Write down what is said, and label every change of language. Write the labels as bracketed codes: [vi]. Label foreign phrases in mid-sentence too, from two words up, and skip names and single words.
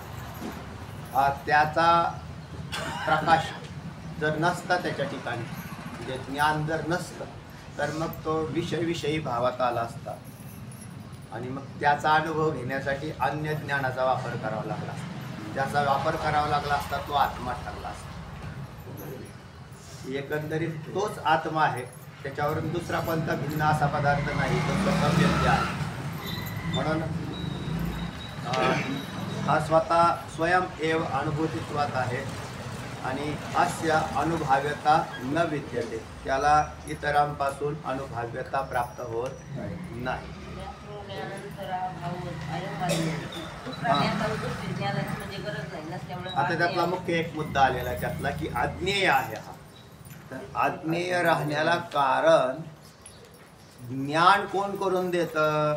[mr] त्याचा प्रकाश जर नसता त्याच्या ठिकाणी म्हणजे ज्ञान जर नसतं तर मग तो विषयी भावात आला असता आणि मग त्याचा अनुभव घेण्यासाठी अन्य ज्ञानाचा वापर करावा लागला असता. ज्याचा वापर करावा लागला असता तो आत्मा ठरला असता. एकंदरीत तोच आत्मा आहे. त्याच्यावरून दुसरा कोणता भिन्न असा पदार्थ नाही. तो स्वतंत्र आहे. म्हणून हा स्वतः [sa] स्वयं एव अनुभूतित्वात [mr] आहे आणि [sa] अस्य अनुभाव्यता न विद्यते. [mr] त्याला इतरांपासून अनुभाव्यता प्राप्त होत नाही. आता त्यातला मुख्य एक मुद्दा आलेला आहे त्यातला की अज्ञेय आहे हा. तर अज्ञेय राहण्याला कारण ज्ञान कोण करून देतं?